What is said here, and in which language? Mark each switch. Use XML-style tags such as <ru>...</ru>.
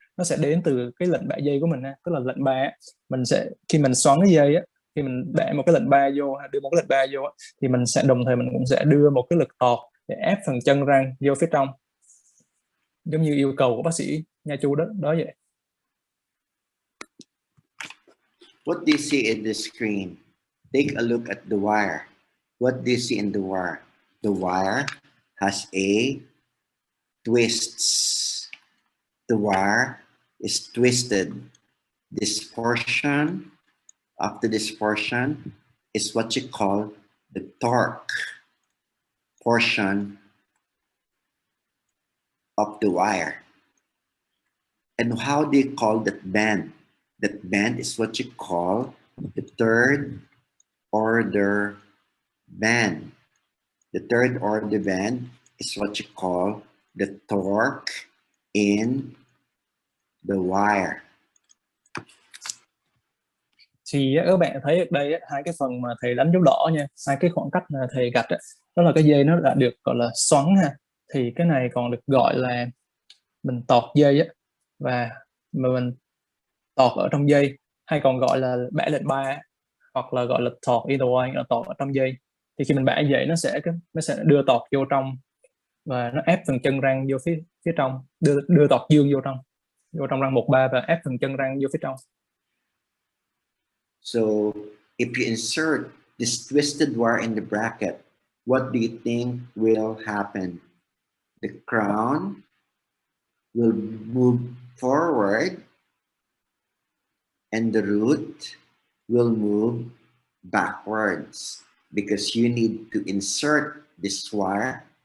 <vi>Nó sẽ đến từ cái lệnh bạ dây của mình, tức là lệnh ba. Mình sẽ khi mình xoắn cái dây khi mình để một cái lệnh ba vô, đưa một cái lệnh ba vô thì mình sẽ đồng thời mình cũng sẽ đưa một cái lực tọt để ép phần chân răng vô phía trong, giống như yêu cầu của bác sĩ nha chu đó vậy.</vi> <en>What do you see in the screen? Take a look at the wire. What do you see in the wire? The wire has a twists. The wire is twisted. This portion, after this portion, is what you call the torque portion of the wire. And how do you call that band? That band is what you call the third order band. The third order band is what you call the torque in the wire.</en> <vi>Thì các bạn thấy ở đây hai cái phần mà thầy đánh dấu đỏ nha, hai cái khoảng cách mà thầy gạch đó là cái dây nó đã được gọi là xoắn ha. Thì cái này còn được gọi là mình tọt dây và mình tọt ở trong dây, hay còn gọi là bẻ lệnh ba, hoặc là gọi là tọt</vi> <en>either way,</en> <vi>là tọt ở trong dây. Thì khi mình bẻ dây nó sẽ đưa tọt vô trong và nó ép phần chân răng vô phía trong, đưa tọt dương vô trong răng 1-3 và ép phần chân răng vô phía trong.</vi> <en>So if you insert this twisted wire in the bracket, what do you think will happen? The crown will move forward and the root will move backwards because you need to insert this wire</en>